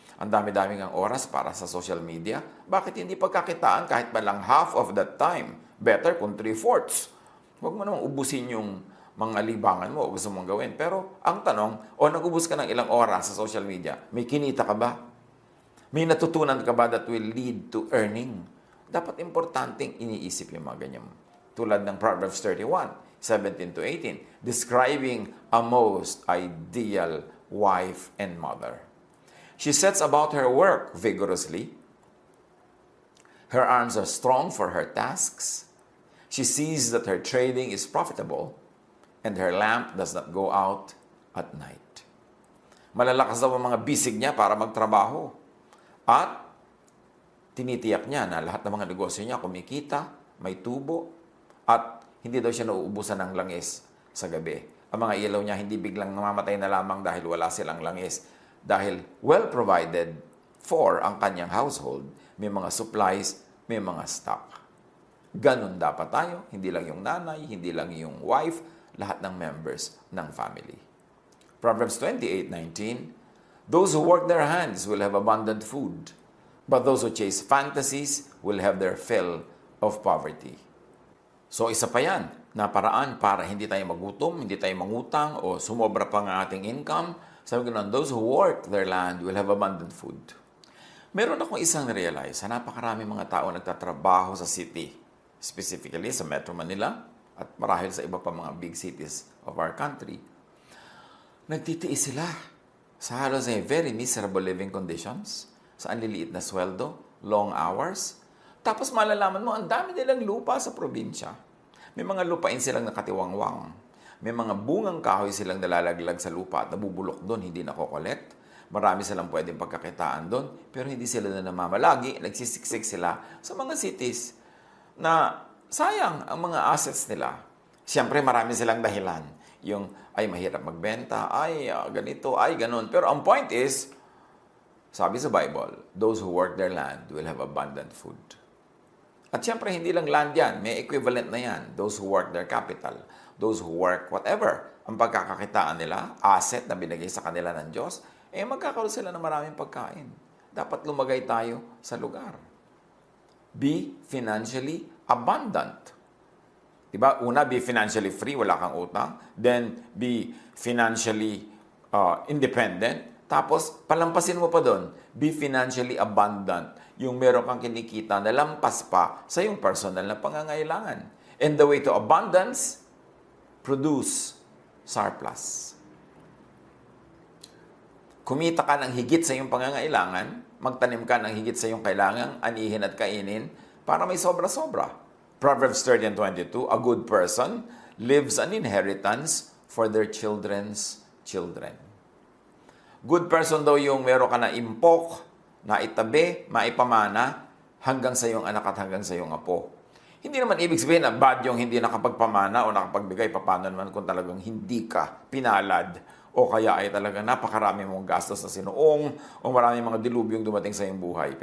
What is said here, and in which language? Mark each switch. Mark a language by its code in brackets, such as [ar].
[tl] Ang dami-dami ng oras para sa social media. Bakit hindi pagkakitaan kahit pa lang [en] half of that time? [tl] Better kung 3/4. Huwag mo namang ubusin yung mga libangan mo o gusto mong gawin. Pero ang tanong, nag-ubus ka ng ilang oras sa social media, may kinita ka ba? May natutunan ka ba [en] that will lead to earning? [tl] Dapat importanteng iniisip yung mga ganyan. Tulad ng [en] Proverbs 31:17-18, describing a most ideal wife and mother. She sets about her work vigorously. Her arms are strong for her tasks. She sees that her trading is profitable, and her lamp does not go out at night. [tl] Malalakas daw ang mga bisig niya para magtrabaho. At tinitiyak niya na lahat ng mga negosyo niya kumikita, may tubo, at hindi daw siya nauubusan ng langis sa gabi. Ang mga ilaw niya hindi biglang namamatay na lamang dahil wala silang langis. Dahil [en] well provided for [tl] ang kanyang household, may mga supplies, may mga stock. Ganon dapat tayo, hindi lang yung nanay, hindi lang yung wife, lahat ng members ng family. [en] Proverbs 28:19, those who work their hands will have abundant food, but those who chase fantasies will have their fill of poverty. [tl] So isa pa yan, na paraan para hindi tayo magutom, hindi tayo mangutang, o sumobra pa ng ating income. Sabi ko na, [en] those who work their land will have abundant food. [tl] Meron akong isang realize, na napakarami mga tao nagtatrabaho sa city, specifically sa Metro Manila, at marahil sa iba pa mga [en] big cities of our country. [tl] Nagtitiis sila sa halos ay [en] very miserable living conditions, [tl] sa anliliit na sweldo, [en] long hours. [tl] Tapos malalaman mo, ang dami nilang lupa sa probinsya. May mga lupain silang nakatiwangwang. May mga bungang kahoy silang nalalaglag sa lupa at nabubulok doon, hindi nakokolekt. Marami silang pwedeng pagkakitaan doon, pero hindi sila na namamalagi. Nagsisiksik sila sa mga cities na sayang ang mga assets nila. Siyempre, marami silang dahilan. Yung, ay, mahirap magbenta, ay, ganito, ay, ganon. Pero ang [en] point is, [tl] sabi sa [en] Bible, those who work their land will have abundant food. [tl] At siyempre, hindi lang land yan. May equivalent na yan. [en] Those who work their capital. Those who work whatever. [tl] Ang pagkakakitaan nila, asset na binigay sa kanila ng Diyos, magkakaroon sila ng maraming pagkain. Dapat lumagay tayo sa lugar. [en] Be financially abundant. [tl] Diba? Una, [en] be financially free, [tl] wala kang utang. [en] Then, be financially independent. [tl] Tapos, palampasin mo pa doon, [en] be financially abundant. [tl] Yung meron kang kinikita na lampas pa sa yung personal na pangangailangan. [en] And the way to abundance, produce surplus. [tl] Kumita ka ng higit sa iyong pangangailangan, magtanim ka ng higit sa iyong kailangang anihin at kainin para may sobra-sobra. [en] Proverbs 30:22, a good person leaves an inheritance for their children's children. [tl] Good person daw yung meron ka na impok, na itabi, maipamana, hanggang sa iyong anak at hanggang sa iyong apo. Hindi naman ibig sabihin na bad yung hindi nakapagpamana o nakapagbigay. Paano naman kung talagang hindi ka pinalad o kaya ay talagang napakarami mong gastos na sinuong o marami mga dilubyong dumating sa iyong buhay.